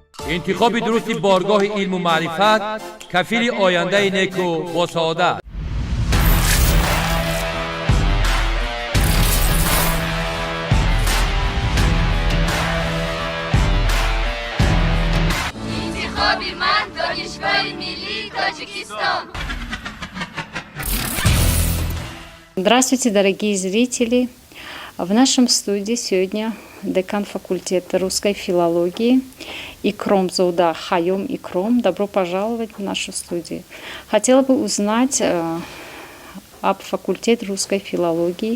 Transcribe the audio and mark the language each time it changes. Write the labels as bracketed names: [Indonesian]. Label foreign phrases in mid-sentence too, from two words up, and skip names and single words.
[Tajik] انتخاب درست بارگاه علم و معرفت کفیل آینده نیک و با سعادت. انتخاب من دانشگاه ملی تاجикистан. [Russian] Здравствуйте, дорогие зрители! В нашем студии сегодня декан факультета русской филологии Икром Зоуда Хайом Икром. Добро пожаловать в нашу студию. Хотела бы узнать об факультете русской филологии.